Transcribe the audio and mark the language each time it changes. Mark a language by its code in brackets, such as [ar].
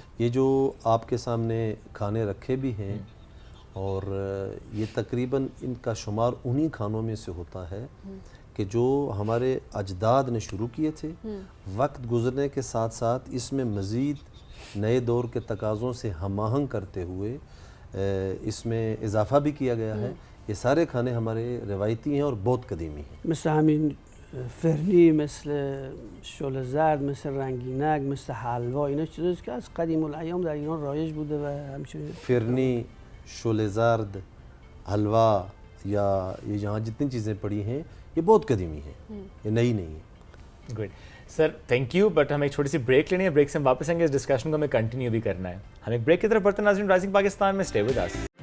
[ur] یہ جو آپ کے سامنے کھانے رکھے بھی ہیں اور یہ تقریباً ان کا شمار انہی کھانوں میں سے ہوتا ہے کہ جو ہمارے اجداد نے شروع کیے تھے. وقت گزرنے کے ساتھ ساتھ اس میں مزید نئے دور کے تقاضوں سے ہم آہنگ کرتے ہوئے اس میں اضافہ بھی کیا گیا ہے. یہ سارے کھانے ہمارے روایتی ہیں اور بہت قدیمی ہیں. [fa] مثل همین فرنی، مثل شل زرد، مثل رنگینک، مثل حلوا، اینا چیزاست که از قدیم الایام در ایران رایج بوده و همچنین [ur] فرنی، شل زرد، حلوا یا یہ یہاں جتنی چیزیں پڑی ہیں یہ بہت قدیمی ہیں، یہ نئی نہیں ہیں. [en] Good sir, thank you. [ur] But ہم ایک چھوٹی سی بریک لینی ہے، بریک سے ہم واپس آئیں گے. اس ڈسکشن کو ہمیں کنٹینیو بھی کرنا ہے. ہم ایک بریک کی طرف بڑھتے ہیں. ناظرین، رائزنگ پاکستان میں اسٹے ود اس.